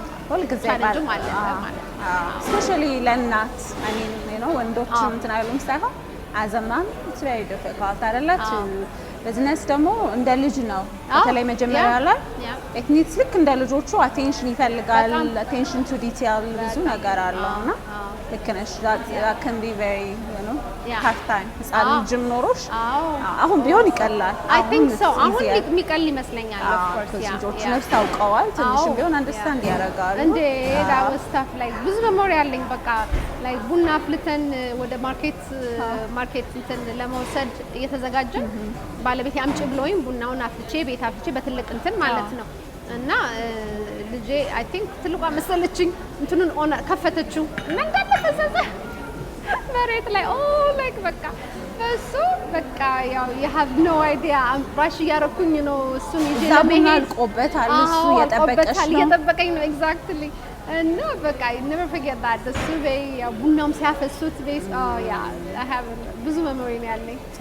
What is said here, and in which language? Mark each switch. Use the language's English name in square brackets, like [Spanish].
[Amharic] ሁሉ ጊዜ ማለት especially ለእናት [English] I mean you know [Amharic] ወንዶች እንትን አይሉም ሳይሆን [English] as a mom it's very difficult [Amharic] አይደለች ቢዝነስ ደግሞ እንደ ልጅ ነው በተለይ መጀመሪያ ላይ ቴክኒክስ ልክ እንደ ልጆቹ አቴንሽን ይፈልጋል [English] attention to detail [Amharic] ብዙ ነገር አለውና ልክ ነሽ [English] that can be very you know tough time [Amharic] ህፃን ልጅም ኖሮሽ አሁን ቢሆን ይቀላል [English] I think so [Amharic] አሁን የሚቀል ይመስለኛል [English] of course [Amharic] ልጆች ነፍስ ታውቀዋል ትንሽም ቢሆን understand ያደርጋሉ እንዴ [English] that was tough like [Amharic] ብዙ memory አለኝ በቃ like ቡና አፍልተን ወደ ማርኬት እንትን ለመውሰድ እየተዘጋጀን ባለቤት ያምጪ ብሎኝ ቡናውን አፍልቼ ቤት አፍልቼ በትልቅ እንትን ማለት ነው እና ልጄ I think ትልቋ መሰለችኝ እንትኑን ኦን ከፈተችው እና እንዳለ ፈዘዘ መሬት ላይ like በቃ እሱ በቃ ያው [English] you have no idea [Amharic] ራሽ ያረኩኝ ነው እሱን ይዤ ለመሄድ አልቆበታል እሱ እየጠበቀኝ ነው [English] exactly and no but I never forget that the survey [Amharic] ቡናም ሲያፈሱት ቤስ [English] I have ብዙ memory ነው ያለኝ